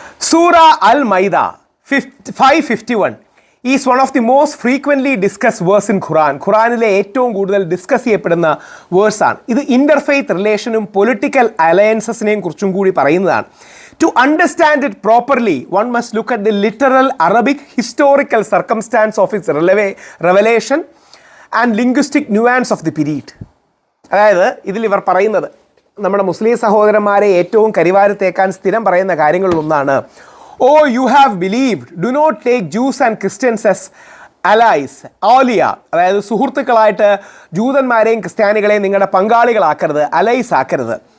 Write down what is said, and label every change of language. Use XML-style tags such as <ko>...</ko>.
<en>സൂറ അൽ മൈദ 551 is one of the most frequently discuss verse in Quran.</en> <ml>ഖുറാനിലെ ഏറ്റവും കൂടുതൽ discuss ചെയ്യപ്പെടുന്ന വേഴ്സാണ് ഇത്. ഇൻ്റർഫെയ്ത്ത് റിലേഷനും പൊളിറ്റിക്കൽ അലയൻസസിനെയും കുറിച്ചും കൂടി പറയുന്നതാണ്.</ml> <en>To understand it properly, one must look at the literal Arabic historical circumstance of its revelation and linguistic nuance of the period.</en> <ml>അതായത് ഇതിൽ ഇവർ പറയുന്നത്, നമ്മുടെ മുസ്ലിം സഹോദരന്മാരെ ഏറ്റവും കരിവാരത്തേക്കാൻ സ്ഥിരം പറയുന്ന കാര്യങ്ങളിലൊന്നാണ്,</ml> <en>O you have believed, do not take Jews and Christians as allies,</en> <ml>ഓലിയ, അതായത് സുഹൃത്തുക്കളായിട്ട് ജൂതന്മാരെയും ക്രിസ്ത്യാനികളെയും നിങ്ങളുടെ പങ്കാളികളാക്കരുത്, അലൈസ് ആക്കരുത്.</ml>